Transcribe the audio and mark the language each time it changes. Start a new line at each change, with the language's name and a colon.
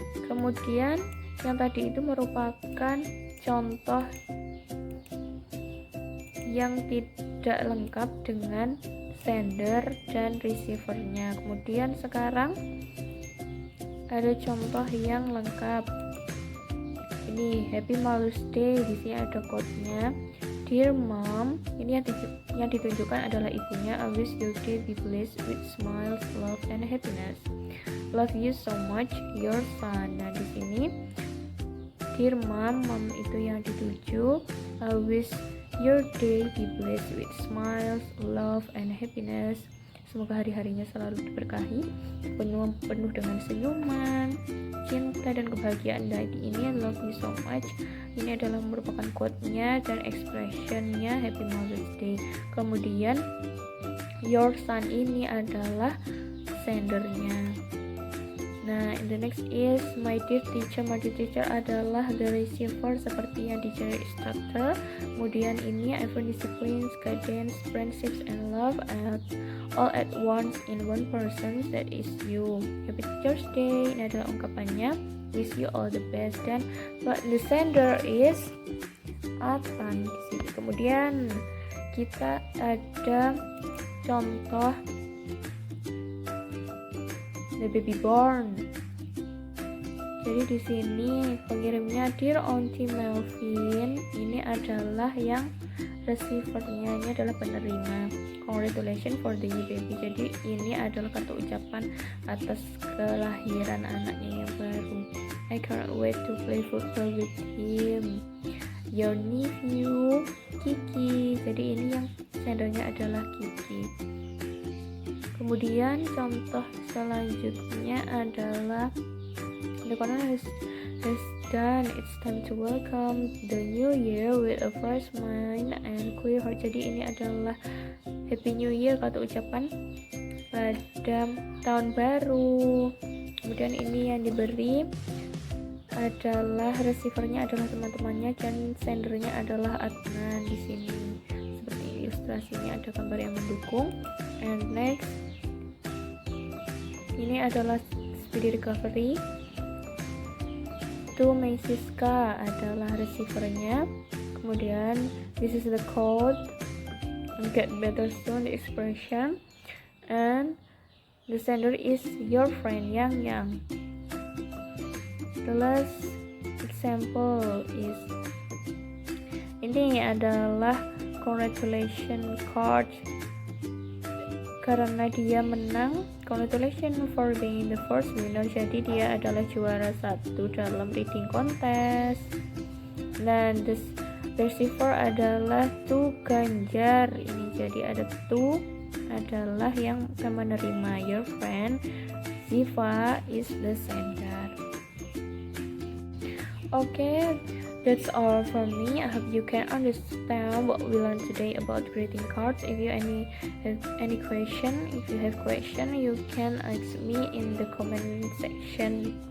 Indonesian: Kemudian yang tadi itu merupakan contoh yang tidak lengkap dengan sender dan receivernya. Kemudian sekarang ada contoh yang lengkap. Ini Happy Mother's Day, di sini ada code-nya. Dear Mom, ini yang ditunjukkan adalah ibunya.
English: I wish your day be blessed with smiles, love, and happiness. Love you so much, your son.
Indonesian: Nah, di sini Dear Mom, Mom itu yang dituju.
English: I wish your day be blessed with smiles, love, and happiness.
Indonesian: Semoga hari-harinya selalu diberkahi, penuh dengan senyuman, cinta, dan kebahagiaan. Dan ini
English: love you so much.
Indonesian: Ini adalah merupakan quote-nya dan expression-nya Happy Mother's Day. Kemudian your son ini adalah sendernya.
English: Nah, the next is my dear teacher. My dear teacher
Indonesian: adalah
English: the receiver
Indonesian: seperti yang
English: teacher instructor.
Indonesian: Kemudian ini
English: every disciplines, guidance, friendships, and love all at once in one person, that is you. Happy Teacher's Day.
Indonesian: Ini adalah ungkapannya.
English: Wish you all the best. Dan but the sender is Atan
Indonesian: di sini. Kemudian kita ada contoh
English: the baby born.
Indonesian: Jadi di sini pengirimnya Dear Auntie Melvin, ini adalah yang receivernya, ini adalah penerima.
English: Congratulations for the new baby.
Indonesian: Jadi ini adalah kartu ucapan atas kelahiran anaknya yang baru.
English: I can't wait to play football with him. Your nephew Kiki.
Indonesian: Jadi ini yang sendernya adalah Kiki. Kemudian contoh selanjutnya adalah
English: the corner has done. It's time to welcome the new year with a fresh mind and clear heart.
Indonesian: Jadi ini adalah Happy New Year, kata ucapan pada tahun baru. Kemudian ini yang diberi adalah receivernya adalah teman-temannya dan sendernya adalah Adnan di sini. Seperti ilustrasinya ada gambar yang mendukung.
English: And next,
Indonesian: ini adalah speedy recovery. To Siska adalah receivernya. Kemudian
English: this is the code, get better soon, the expression, and the sender is your friend Yang. The last example is
Indonesian: ini adalah
English: congratulation card
Indonesian: karena dia menang.
English: Congratulations for being the first winner.
Indonesian: Jadi dia adalah juara 1 dalam reading contest. Dan
English: the receiver
Indonesian: adalah Tu Ganjar. Ini jadi ada Tu adalah yang akan menerima.
English: Your friend Ziva is the sender. Okay, that's all from me. I hope you can understand what we learned today about greeting cards. If you have any question, you can ask me in the comment section.